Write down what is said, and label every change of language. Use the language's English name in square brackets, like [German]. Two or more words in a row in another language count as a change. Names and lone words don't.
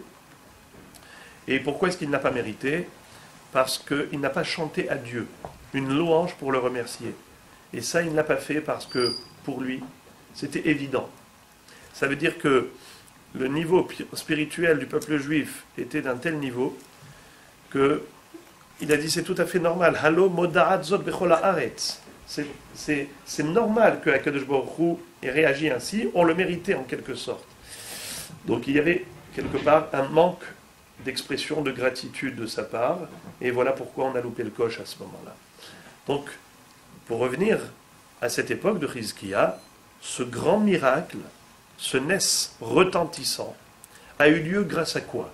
[French] Et pourquoi est-ce qu'il n'a pas mérité? Parce qu'il n'a pas chanté à Dieu une louange pour le remercier. Et ça, il ne l'a pas fait parce que, pour lui, c'était évident. Ça veut dire que le niveau spirituel du peuple juif était d'un tel niveau que il a dit c'est tout à fait normal. [Hebrew] הלא מודעת זאת בכל הארץ. [French] C'est normal que [Hebrew] הקדוש ברוך הוא [French] ait réagi ainsi. On le méritait en quelque sorte. Donc il y avait quelque part un manque d'expression de gratitude de sa part. Et voilà pourquoi on a loupé le coche à ce moment-là. Donc, pour revenir à cette époque de Chizkiah, ce grand miracle, ce nes retentissant, a eu lieu grâce à quoi?